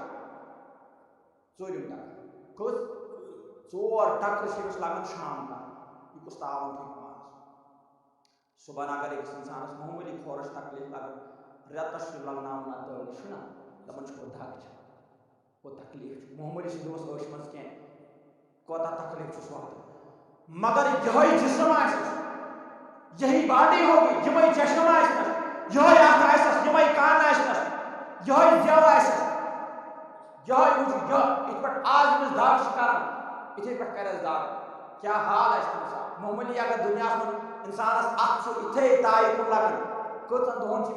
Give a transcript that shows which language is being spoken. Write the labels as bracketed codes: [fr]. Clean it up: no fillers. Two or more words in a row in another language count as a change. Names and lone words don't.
[ks] ژوٗرِم ٹکر کٔژ 4 ٹکر چھِ أمِس لگان شام تام یہ کُس تاوان تھوٚو پانس صبحن اگر أکِس انسانس معموٗلی کھورس تکلیف لگان رٮ۪تس چھُ لگناوان تٲلۍ چھُنا دپان چھُ دگ چھِ تکلیف چھُ معموٗلی چھِ دۄہس ٲش منٛز کینٛہہ کوتاہ تکلیف چھُس واتان مگر یِہوٚے جسم آسٮ۪س [ur] یہی باڈی ہوگی [ks] یِمے چشم آسنس یِہوٚے اتھ آسٮ۪س یِمے کن آسنس یِہوٚے زٮ۪و آسٮ۪س یِہوٚے یِتھ پٲٹھۍ آز أمِس دگ چھِ کران یِتھے پٲٹھۍ کرٮ۪س دگ کیا حال آسہِ تمہِ ساتہٕ معموٗلی اگر دُنیاہس منٛز انسانس اتھ چھُ یِتھے تایہِ کُن لگان کٔژن دۄہن چھِ